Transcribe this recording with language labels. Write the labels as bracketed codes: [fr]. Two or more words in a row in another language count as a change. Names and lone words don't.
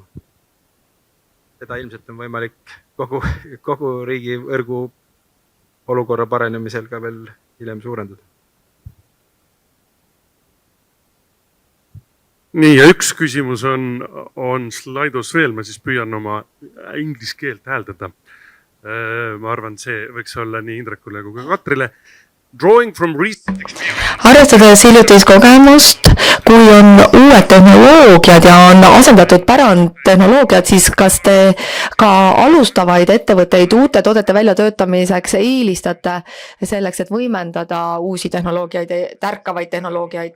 [et] Seda ilmselt on võimalik kogu riigi võrgu olukorra paranemisel ka veel hiljem suurendada. Nii, ja üks küsimus on slaidus veel, ma siis püüan oma inglise keelt hääldada. Ma arvan, see võiks olla nii Indrekule kui ka Katrile. [en] Drawing from recent experience. [et] Arvestades hiljutist kogemust, kui on uued tehnoloogiad ja on asendatud pärandtehnoloogiad, siis kas te ka alustavaid ettevõtteid uute toodete väljatöötamiseks eelistate selleks, et võimendada uusi tehnoloogiaid, tärkavaid tehnoloogiaid?